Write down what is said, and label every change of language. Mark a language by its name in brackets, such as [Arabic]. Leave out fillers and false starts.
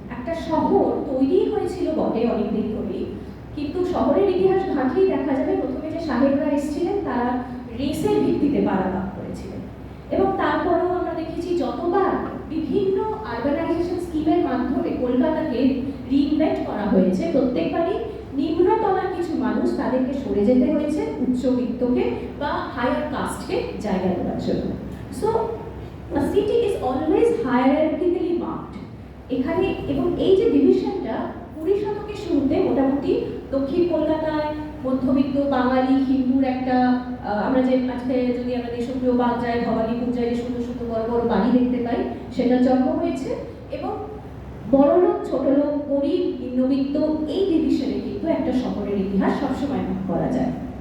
[Bangla] একটা শহর তৈরি হয়েছিল বটে অনেকদিন ধরেই, কিন্তু শহরের ইতিহাস ঘাঁটলেই দেখা যাবে প্রথমে যে সাহেবরা এসেছিলেন তারা রেসের ভিত্তিতে পাড়া ভাগ করেছিলেন, এবং তারপরেও আমরা দেখেছি যতবার বিভিন্ন আরবানাইজেশন স্কিমের মাধ্যমে কলকাতাকে রিইনভেন্ট করা হয়েছে, প্রত্যেকবারই নিম্নতলার কিছু মানুষ তাদেরকে সরে যেতে হয়েছে উচ্চবিত্তকে বা হায়ার কাস্টকে জায়গা দেওয়ার জন্য। [English] So a city is always hierarchically marked এখানে। [Bangla] এবং এই যে ডিভিশনটা 20 শতকের শুরুতে মোটামুটি দক্ষিণ কলকাতায় মধ্যবিত্ত বাঙালি হিন্দুর একটা আমরা যে আজকে যদি আমরা দেশপ্রিয় বাগ যাই, ভবানীপুর যাই, সুন্দর সুন্দর বড় বড় বাড়ি দেখতে পাই, সেটা জন্ম হয়েছে। এবং বড়লোক, ছোটলোক, গরিব, নিম্নবিত্ত, এই ডিভিশনে কিন্তু একটা শহরের ইতিহাস সবসময় ভাগ করা যায়।